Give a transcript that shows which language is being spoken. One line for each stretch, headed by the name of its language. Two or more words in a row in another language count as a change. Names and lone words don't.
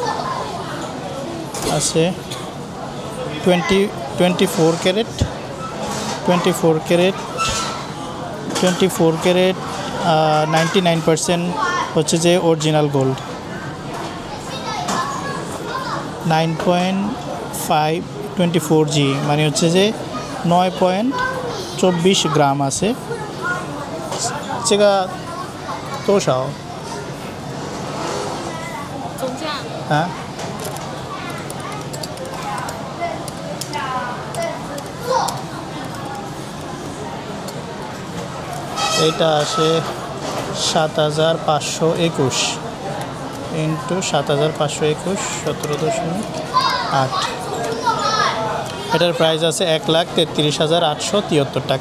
Bangla: 24 ক্যারেট 24 ক্যারেট 99% হচ্ছে যে
English: original gold.
Bangla: 9.5 24G মানে হচ্ছে যে 9.24 গ্রাম আছে।
Chinese: 这个多少？总价
Bangla: 啊？এটা আসে ৭৫২১ ইন্টু ৭৫২১ 17.8। এটার প্রাইস আছে ১,৩৩,৮৭৩ টাকা।